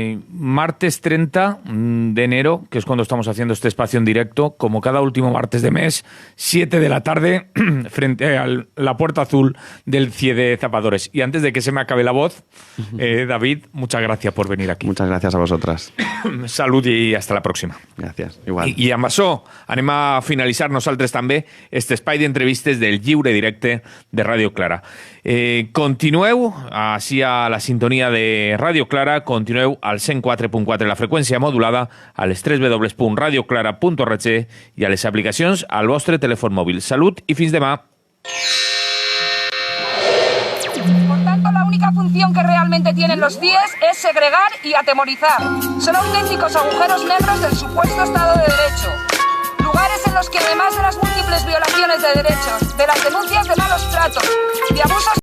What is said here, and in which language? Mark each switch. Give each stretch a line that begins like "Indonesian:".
Spanish: Martes 30 de enero, que es cuando estamos haciendo este espacio en directo, como cada último martes de mes, 7 de la tarde, frente a la puerta azul del CIE de Zapadores. Y antes de que se me acabe la voz, David, muchas gracias por venir aquí. Muchas gracias a vosotras.
Catalan: Salut i hasta la pròxima. Gràcies, igual. I amb això anem a finalitzar nosaltres també este espai d'entrevistes del Lliure Directe de Ràdio Clara. Continueu així a la sintonia de Ràdio Clara, continueu al 104.4 la freqüència modulada, a les www.radioclara.org i a les aplicacions al vostre telèfon mòbil. Salut i fins demà.
Spanish: Por tanto, la única función que realmente tienen los CIEs es segregar y atemorizar. Son auténticos agujeros negros del supuesto Estado de Derecho. Lugares en los que, además de las múltiples violaciones de derechos, de las denuncias de malos tratos, de abusos